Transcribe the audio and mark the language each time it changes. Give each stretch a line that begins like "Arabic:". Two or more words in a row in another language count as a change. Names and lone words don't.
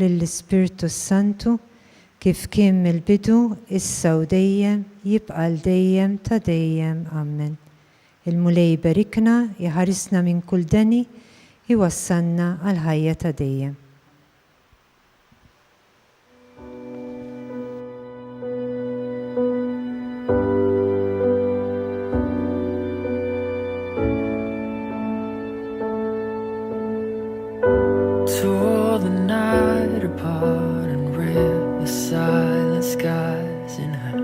Maltese: lill-Ispiritu Santu, kif kien mill-bidu, issa u dejjem, jibqa' dejjem ta' dejjem. Amen. Il-mulej berikna, jħarisna minn kull deni, jwassalna għal ħajja ta' dejjem.
English: Tore the night apart and rip the silent skies in half.